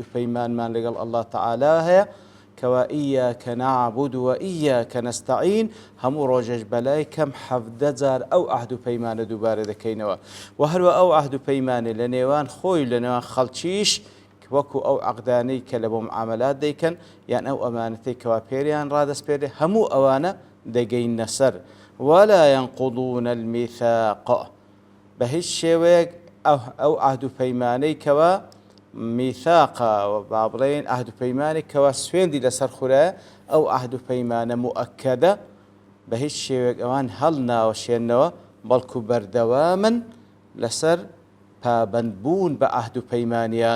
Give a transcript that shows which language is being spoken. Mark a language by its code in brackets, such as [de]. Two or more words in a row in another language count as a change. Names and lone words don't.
[ckb] پەیمانمان لەگەڵ [ar] ئەڵڵا تەعالا [ckb] هەیە کەوا [ar] ئیاکە نەعبود و ئیاکە نەستەعین، [ckb] هەموو ڕۆژێش بەلای کەم 17 جار ئەو عەهد و پەیمانە دووبارە دەکەینەوە و هەروە ئەو عەهد و پەیمانە لە نێوان خۆی لە نێوان خەڵکیش وەکو ئەو عەقدانەی کە لە بۆ معامەلات دەیکەن یان ئەو ئەمانەتەی کەوا پێریان ڕادەسپێرێ هەموو ئەوانە دەگەینە سەر. [ar] ولا ينقضون الميثاق، [ckb] بە هیچ شێوەیەک ئەو عەهد و پەیمانەی کەوا میثاقە با بڵێن عەهد و پەیمانێک کەوا سوێندی لەسەر خورایە، ئەو عەهد و پەیمانە موئەکەدە بە هیچ شێوەیەک ئەوان هەڵ ناوەشێننەوە، بەڵکو بەردەوامن لەسەر پابەندبوون بە عەهد و پەیمانیان.